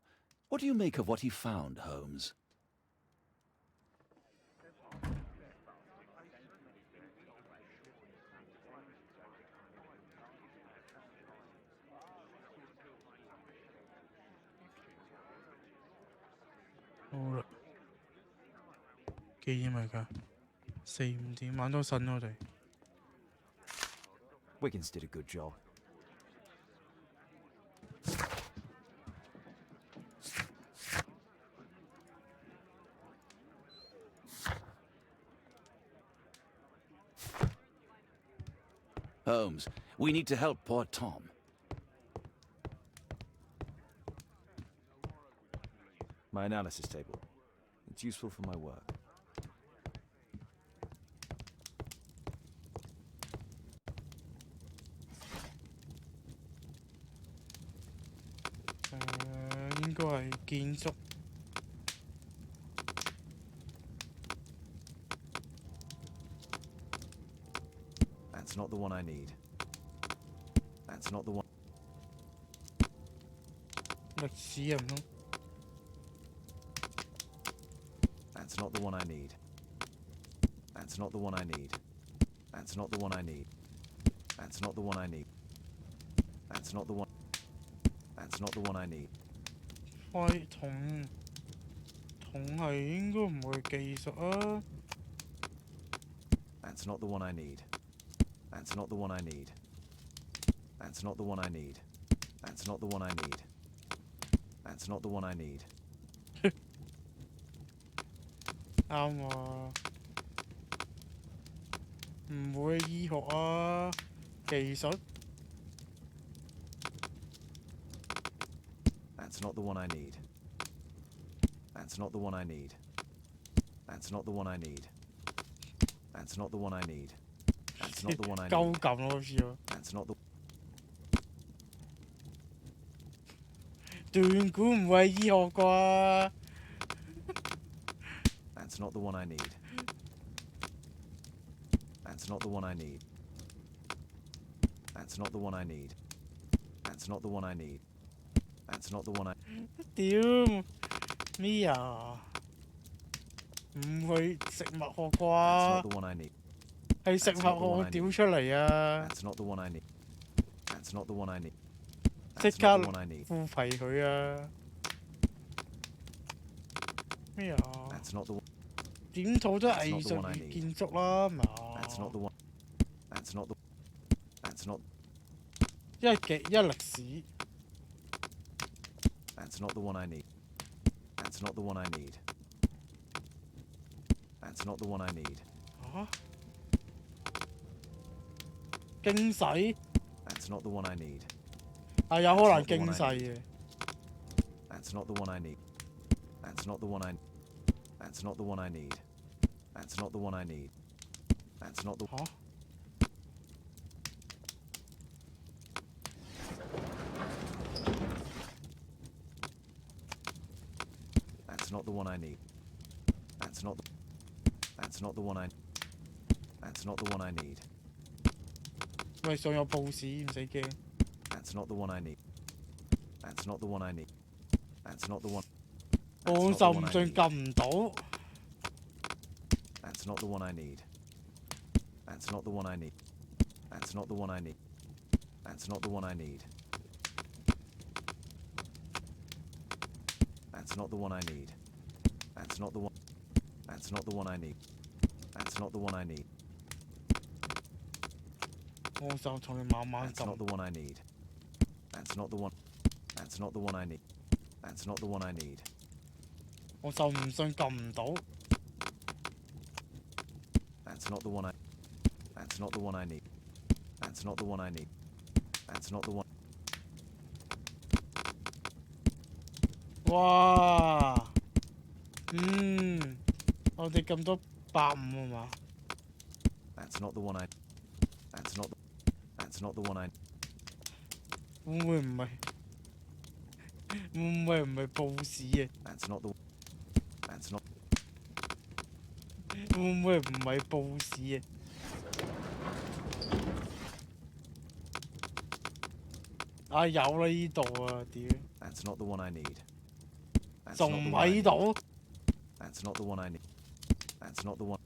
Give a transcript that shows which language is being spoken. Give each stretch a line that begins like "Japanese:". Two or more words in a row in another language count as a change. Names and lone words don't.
English: What do you make of what he found, Holmes?
Cantonese: 好啦，幾點嚟㗎？4、5點，玩多陣我哋。
English: Wiggins did a good job. Holmes, we need to help poor Tom. My analysis table. It's useful for my work.
Cantonese: Uh, 應該係建築。
English: That's not the one I need. That's not the one.
Cantonese: 歷史啊唔通？
English: That's not the one I need. That's not the one I need. That's not the one I need. That's not the one I need. That's not the one. That's not the one I need.
Cantonese: 喂，銅係應該唔會技術啊。
English: That's not the one I need. That's not the one I need. That's not the one I need. That's not the one I need. That's not the one I need.
Cantonese: 啱啊！唔會醫學啊，技術。
English: That's not the one I need. That's not the one I need. That's not the one I need. That's not the one I need. That's not the one I
Cantonese: 鳩
English: need.
Cantonese: 撳咯，好似喎。
English: That's not the.
Cantonese: 斷估唔會係醫學啩？
English: That's not the one I need. That's not the one I need. That's not the one I need. That's not the one I need. That's not the one I.
Cantonese: 屌咩啊？唔會食物學
English: That's not
Cantonese: 啩？
English: the one I need.
Cantonese: 係食物學我屌出嚟啊！
English: That's not the one I need. That's not the one I need.
Cantonese: 即
English: That's
Cantonese: 刻
English: not the one I need.
Cantonese: 腐皮佢啊！咩啊？
English: That's not the one.
Cantonese: 點討都藝術與建築啦，嘛？
English: That's not the one. That's not the. That's not.
Cantonese: 一歷史。
English: That's not the one I need. That's not the one I need. That's not the one I need.
Cantonese: 嚇？經世？
English: That's not the one I need.
Cantonese: 係有可能經世嘅。
English: That's not the one I need. That's not the one I. That's not the one I need. That's not the one I need. That's not the.
Cantonese: 嚇？
English: That's not the one I need. That's not. That's not the one I. That's not the one I need.
Cantonese: 喂，上有報紙唔使驚。
English: That's not the one I need. That's not the one I need. That's not the one.
Cantonese: 我就唔信撳唔到。
English: That's not the one I need. That's not the one I need. That's not the one I need. That's not the one I need. That's not the one I need. That's not the one. That's not the one I need. That's not the one I need.
Cantonese: 我就同你慢慢
English: That's not
Cantonese: 撳。
English: the one I need. That's not the one. That's not the one I need. That's not the one I need.
Cantonese: 我就唔信撳唔到。
English: That's not the one I. That's not the one I need. That's not the one I need. That's not the one.
Cantonese: 哇！我哋咁多150啊嘛？
English: That's not the one I. That's not. That's not the one I.
Cantonese: 會唔會唔係？會唔會唔係報紙啊？ That's not the. That's not. 會唔會唔係報紙啊？啊有啦呢度啊屌！
English: That's not the one I need. That's
Cantonese: 仲
English: not
Cantonese: 唔
English: the one I
Cantonese: 喺
English: need.
Cantonese: 度？
English: That's not the one I need. That's not the one.